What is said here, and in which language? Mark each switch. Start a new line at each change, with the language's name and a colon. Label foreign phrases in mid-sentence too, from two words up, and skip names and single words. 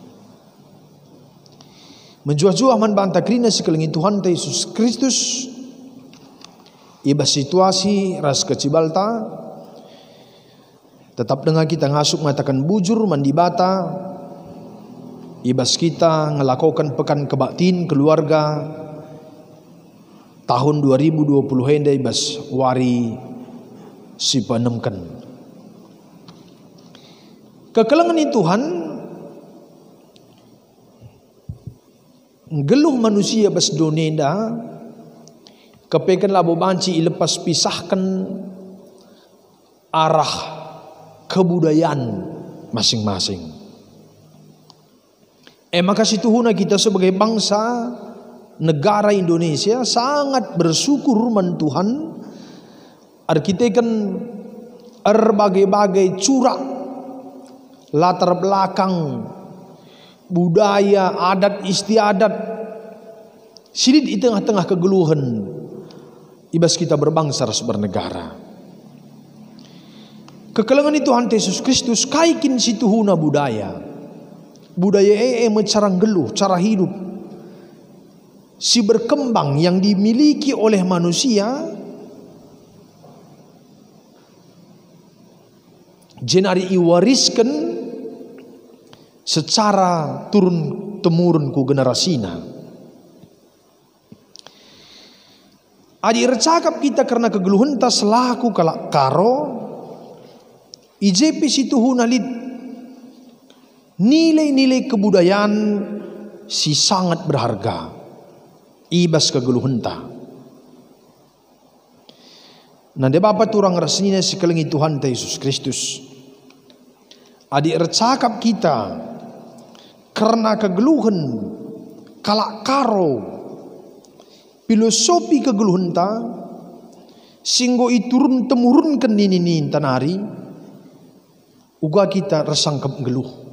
Batak Karo: Menjuah-juah manbanta krina sekelengin Tuhan Yesus Kristus ibas situasi ras kecibalta tetap dengan kita ngasuk mengatakan bujur mandibata ibas kita ngelakukan pekan kebaktin keluarga tahun 2020 henda ibas wari si penemken. Kekelengan Tuhan geluh manusia bas donenda kepekan labo banci ilepas pisahkan arah kebudayaan masing-masing. Maka situhuna kita
Indonesian: sebagai bangsa negara Indonesia sangat bersyukur
Batak Karo: man Tuhan arkitekan
Indonesian: berbagai-bagai corak latar belakang budaya adat istiadat
Batak Karo: silid di tengah-tengah kegeluhan ibas kita berbangsa ras bernegara. Kekelengan Tuhan Yesus Kristus kaikin situhuna budaya mecarang geluh
Indonesian: cara hidup
Batak Karo: si berkembang
Indonesian: yang dimiliki oleh manusia
Batak Karo: jenari iwariskan
Indonesian: secara turun temurun
Batak Karo: ku generasina. Adi recakap kita karena kegeluhan tas selaku kalak karo IJP situhuna lid nilai-nilai kebudayaan si
Indonesian: sangat berharga
Batak Karo: ibas kegeluhenta. Nande bapa turang rasina sekelengi Tuhan Yesus Kristus. Adik recakap kita karena kegeluhan kalak karo filosofi kegeluhan ta singgo iturun temurunkan nini tanari uga kita resangkep geluh.